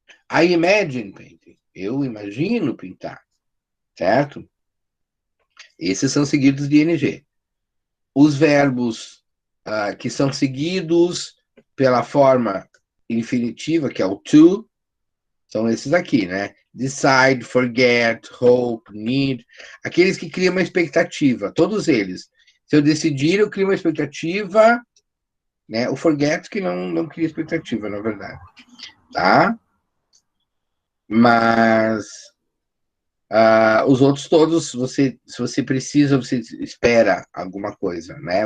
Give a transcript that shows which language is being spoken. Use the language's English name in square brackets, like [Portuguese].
[English] I imagine painting. [Portuguese] Eu imagino pintar. Certo? Esses são seguidos de ing. Os verbos que são seguidos pela forma infinitiva, que é o to, são esses aqui, né? [English] Decide, forget, hope, need. [Portuguese] Aqueles que criam uma expectativa, todos eles. Se eu decidir, eu crio uma expectativa, né? O forget que não cria expectativa, na verdade. Tá? Mas os outros todos, se você precisa, você espera alguma coisa, né?